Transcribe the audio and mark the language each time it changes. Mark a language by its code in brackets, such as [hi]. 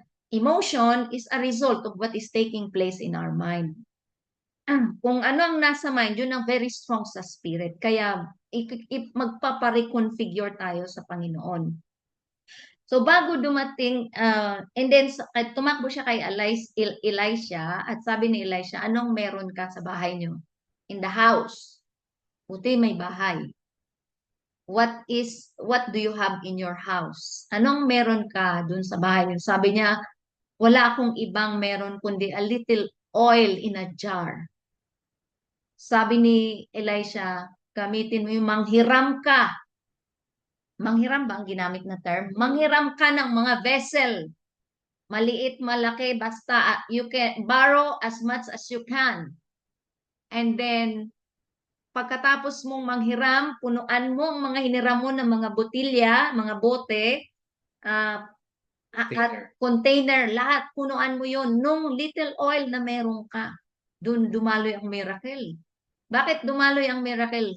[en] Emotion is a result of what is taking place in our mind. [tl] Kung ano ang nasa mind, yun ang very strong sa spirit. Kaya magpapareconfigure tayo sa Panginoon. So bago dumating, and then tumakbo siya kay Elisha at sabi ni Elisha, anong meron ka sa bahay niyo? [en] In the house. [tl] Buti may bahay. [en] What do you have in your house? [tl] Anong meron ka dun sa bahay niyo? Sabi niya, wala akong ibang meron kundi [en] a little oil in a jar. [tl] Sabi ni Elisha, gamitin mo yung manghiram ka. Manghiram ba ang ginamit na term? Manghiram ka ng mga vessel. Maliit, malaki, basta [en] you can borrow as much as you can. [tl] And then, pagkatapos mong manghiram, punuan mo ang mga hiniram mo ng mga botilya, mga bote, at container, lahat, punuan mo yon nung little oil na meron ka. Doon dumaloy ang miracle. Bakit dumaloy ang miracle?